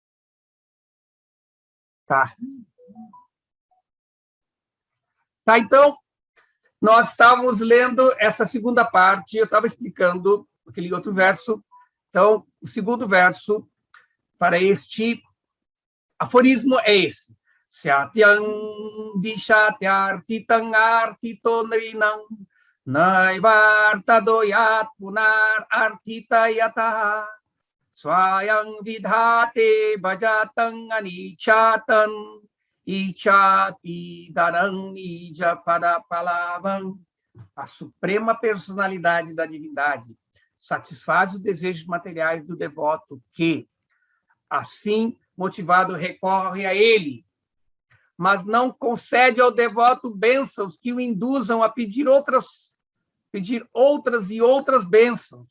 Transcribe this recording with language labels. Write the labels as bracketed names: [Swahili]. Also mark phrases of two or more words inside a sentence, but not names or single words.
[Portuguese] Tá. Tá, então, nós estávamos lendo essa segunda parte, eu estava explicando aquele outro verso. Então, o segundo verso para este aforismo é esse. [Sanskrit] Satyam dishatyartitam artito nrinam naivartadoyat punar artita yataha swayam vidhate bhajatam anichatan ichapi daram nija padapalavam. [Portuguese] A suprema personalidade da divindade satisfaz os desejos materiais do devoto que, assim motivado, recorre a ele, mas não concede ao devoto bênçãos que o induzam a pedir outras e outras bênçãos.